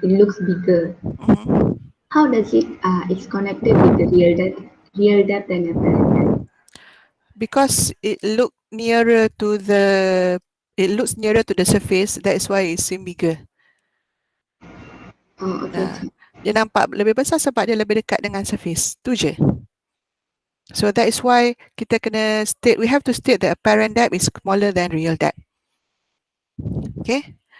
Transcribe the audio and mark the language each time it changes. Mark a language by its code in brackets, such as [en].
[en] It looks bigger. Mhm. How does it? It's connected with the real depth and apparent depth. Because it looks nearer to the surface, that is why it seem bigger. Oh, okay, Nah, okay. [ms] dia nampak lebih besar sebab dia lebih dekat dengan surface. Tu je. [en] So that is why we have to state the apparent depth is smaller than real depth. Okay.